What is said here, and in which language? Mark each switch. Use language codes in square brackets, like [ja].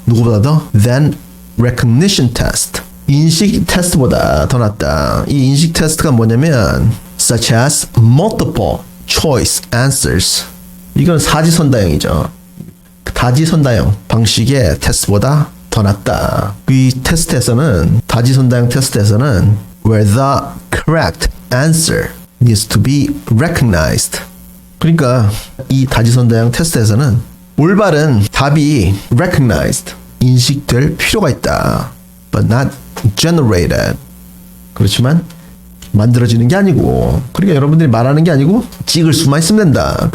[ko] 누구보다 더 [en] than recognition test [ko] 인식 테스트보다 더 낫다. 이 인식 테스트가 뭐냐면 [en] such as multiple choice answers [ko] 이건 사지선다형이죠. 다지선다형 방식의 테스트보다 더 낫다. 이 테스트에서는 다지선다형 테스트에서는 [en] where the correct answer needs to be recognized. [ko] 그러니까 이 다지선다형 테스트에서는 올바른 답이 recognized 인식될 필요가 있다. [en] but not generated. [ko] 그렇지만 만들어지는 게 아니고 그러니까 여러분들이 말하는 게 아니고 찍을 수만 있으면 된다.